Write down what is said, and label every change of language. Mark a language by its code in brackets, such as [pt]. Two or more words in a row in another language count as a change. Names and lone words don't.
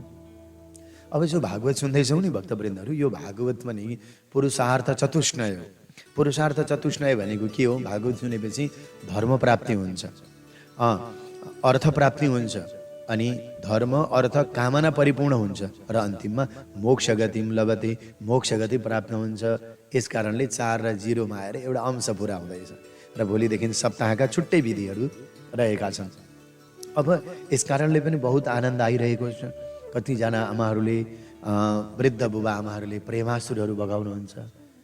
[ne] अब जो भागवत सुन्दैछौँ नि भक्तवृन्दहरू, यो भागवत पनि पुरुषार्थ चतुष्टय हो। पुरुषार्थ चतुष्टय भनेको के हो? भागवत सुनेपछि धर्म प्राप्ति हुन्छ, अर्थ प्राप्ति हुन्छ, अनि धर्म, अर्थ, कामना परिपूर्ण हुन्छ, र अन्तिममा [sa] मोक्ष गतिम लभते, [ne] मोक्ष गति प्राप्त हुन्छ। यस कारणले 4 र 0मा आएर एउटा अंश पुरा हुँदैछ। र भोलिदेखि सप्ताहका छुट्टै विधिहरू रहेका छन्। अब यस कारणले पनि बहुत आनन्द आइरहेको छ। कतिजना आमाहरूले, वृद्ध बुबा आमाहरूले प्रेमासुरहरू बगाउनुहुन्छ।